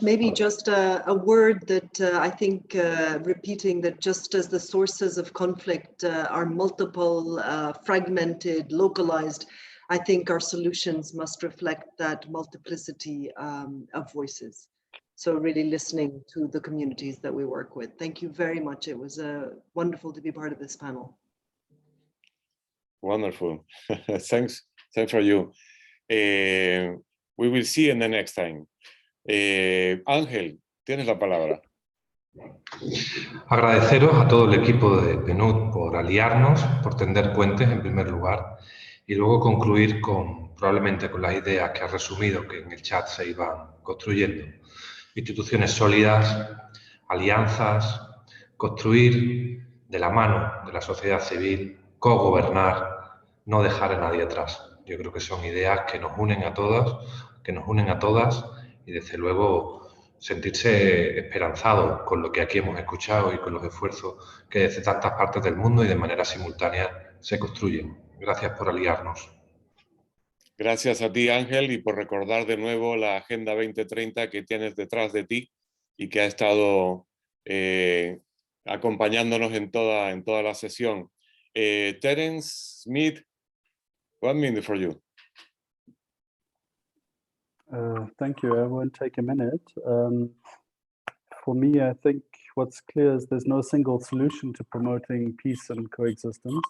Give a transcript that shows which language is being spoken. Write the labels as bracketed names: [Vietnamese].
[English] Maybe just a word that I think repeating that just as the sources of conflict are multiple, fragmented, localized, I think our solutions must reflect that multiplicity of voices. So really listening to the communities that we work with. Thank you very much. It was wonderful to be part of this panel. Wonderful. Thanks for you. We will see you in the next time. [Spanish] Ángel, tienes la palabra. Agradeceros a todo el equipo de PNUD por aliarnos, por tender puentes en primer lugar y luego concluir probablemente con las ideas que ha resumido que en el chat se iban construyendo. Instituciones sólidas, alianzas, construir de la mano de la sociedad civil, cogobernar, no dejar a nadie atrás. Yo creo que son ideas que nos unen a todas, y desde luego sentirse esperanzados con lo que aquí hemos escuchado y con los esfuerzos que desde tantas partes del mundo y de manera simultánea se construyen. Gracias por aliarnos. Gracias a ti, Ángel, y por recordar de nuevo la Agenda 2030 que tienes detrás de ti y que ha estado acompañándonos en toda la sesión. [English] Terence Smith, 1 minute for you. Thank you. I won't take a minute. For me, I think what's clear is there's no single solution to promoting peace and coexistence.